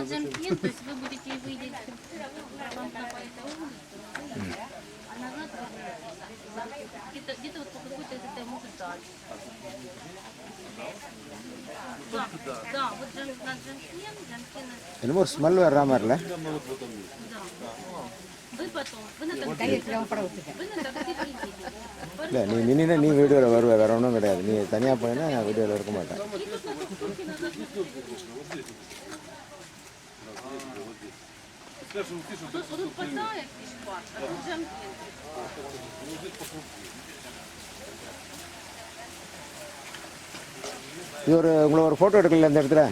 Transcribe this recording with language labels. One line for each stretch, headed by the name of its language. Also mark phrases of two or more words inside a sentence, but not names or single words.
Russian: То есть вы будете выйдет где-то вот по какой-то этой музыке. Да, вот джанкен.
Tamil: என்னமோ ஒரு ஸ்மெல் வர்ற மாதிரி இல்லை?
Russian: Вы потом, вы на такси приедете.
Tamil: இல்லை நீ நின்னா நீ வீடியோவில் வருவ, வேற ஒன்றும் கிடையாது. நீ தனியாக போயின்னா நான் வீடியோவில் இருக்க மாட்டேன். இது உங்களை ஒரு ஃபோட்டோ எடுக்கல இந்த இடத்துல.